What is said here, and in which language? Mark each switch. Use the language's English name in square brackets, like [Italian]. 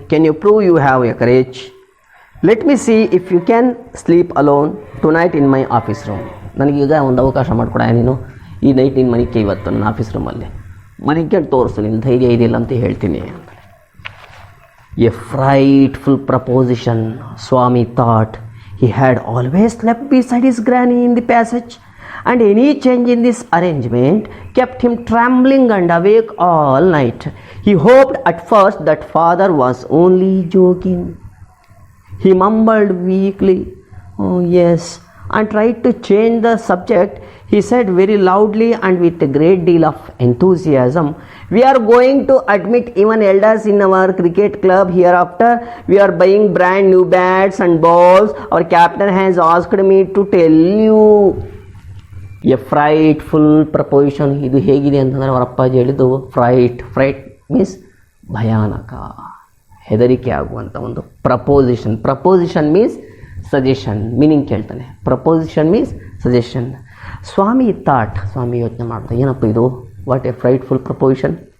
[English] Can you prove you have a courage? Let me see if you can sleep alone tonight in my office room. [Kannada] ನನಗೀಗ ಒಂದು ಅವಕಾಶ ಮಾಡಿಕೊಡ, ನೀನು ಈ night ನಿನ್ನ ಮನೆಗೆ ಇವತ್ತು ನನ್ನ ಆಫೀಸ್ ರೂಮಲ್ಲಿ ಮನೆಗೆ ತೋರಿಸು, ನಿನ್ನ ಧೈರ್ಯ ಇದೆಯಲ್ಲ ಅಂತ ಹೇಳ್ತೀನಿ. [English] A frightful proposition. Swami thought he had always slept beside his granny in the passage, and any change in this arrangement kept him trembling and awake all night. He hoped at first that father was only joking. He mumbled weakly, "Oh yes," and tried to change the subject. He said very loudly and with a great deal of enthusiasm, "We are going to admit even elders in our cricket club hereafter. We are buying brand new bats and balls. Our captain has asked me to tell you." A frightful proposition. [Kannada] ಇದು ಹೇಗಿದೆ ಅಂತಂದರೆ ಅವರ ಅಪ್ಪಾಜಿ ಹೇಳಿದ್ದು [English] fright means [Kannada] ಭಯಾನಕ, ಹೆದರಿಕೆ ಆಗುವಂಥ ಒಂದು proposition. [English] proposition means suggestion, [Kannada] meaning ಕೇಳ್ತಾನೆ. [English] Proposition means suggestion. [Kannada] ಸ್ವಾಮಿ ಥಾಟ್, ಸ್ವಾಮಿ ಯೋಚನೆ ಮಾಡ್ತಾರೆ, ಏನಪ್ಪ ಇದು, [English] What a frightful proposition.